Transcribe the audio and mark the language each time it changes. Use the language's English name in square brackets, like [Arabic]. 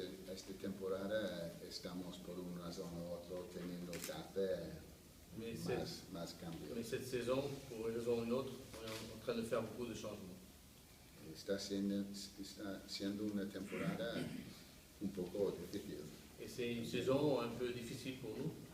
[Spanish] Esta temporada estamos por una razón u otra teniendo que hacer más cambios. [French] Mais cette saison, pour une raison ou une autre, on est en train de faire beaucoup de changements. [Spanish] Está siendo una temporada un poco difícil. [French] Et c'est une saison un peu difficile pour nous.